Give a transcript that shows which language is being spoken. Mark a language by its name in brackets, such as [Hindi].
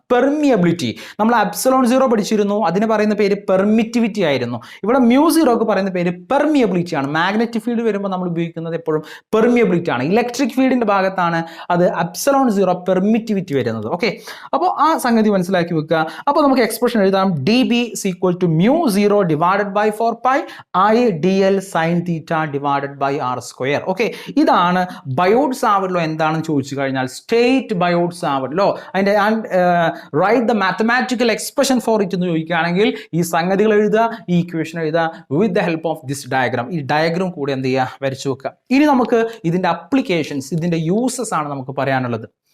[Malayalam] Permeability നമ്മൾ ε0 പഠിച്ചിരുന്നു, അതിന് പറയുന്ന പേര് പെർമിറ്റിവിറ്റി ആയിരുന്നു. ഇവിടെ μ0 പറയുന്ന പേര് പെർമിയബിലിറ്റി ആണ്. മാഗ്നറ്റിക് ഫീൽഡ് വരുമ്പോൾ നമ്മൾ ഉപയോഗിക്കുന്നത് എപ്പോഴും പെർമിയബിലിറ്റി ആണ്. ഇലക്ട്രിക് ഫീൽഡിന്റെ ഭാഗത്താണ് അത് ε0 പെർമിറ്റിവിറ്റി വരുന്നത്. ഓക്കെ, അപ്പോൾ ആ സംഗതി മനസ്സിലാക്കി വെക്കുക. അപ്പോൾ നമുക്ക് എക്സ്പ്രഷൻ എഴുതാം, [English] D B is equal to μ0 divided by 4π I dl sin theta divided by r square. [Malayalam] Okay, ഇതാണ് ബയോട്ട് സാവർട്ട് ലോ. എന്താണെന്ന് ചോദിച്ചു കഴിഞ്ഞാൽ [English] state Biot Savart law, അതിന്റെ write the mathematical expression for it [Malayalam] എന്ന് ചോദിക്കുകയാണെങ്കിൽ ഈ സംഗതികൾ എഴുതുക, ഈ ഇക്വേഷൻ എഴുതുക [English] With the help of this diagram. [Malayalam] ഈ ഡയഗ്രാം കൂടെ എന്ത് ചെയ്യുക, വരച്ചു വെക്കുക. ഇനി നമുക്ക് ഇതിന്റെ അപ്ലിക്കേഷൻസ്, ഇതിന്റെ യൂസസ് ആണ് നമുക്ക് പറയാനുള്ളത്.